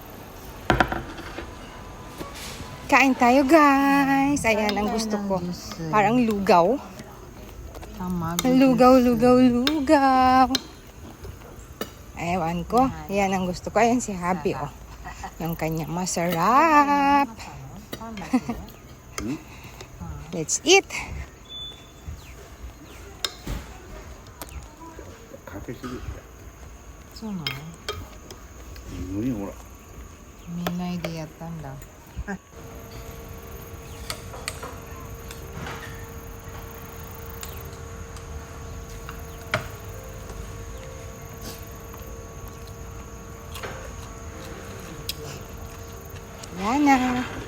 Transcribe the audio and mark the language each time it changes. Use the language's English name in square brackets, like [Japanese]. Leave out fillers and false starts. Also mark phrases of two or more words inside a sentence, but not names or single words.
[Filipino] Kain tayo guys. Ayan ang gusto ko. Parang lugaw. Lugaw, lugaw, lugaw. Ewan ko. Yan ang gusto ko. Ayan si Habi oh. Yung kanya masarap. [English] Let's eat. [Japanese] かけすぎそうなの？無理ほら見ないでやったんだ。 [Filipino] Yan na.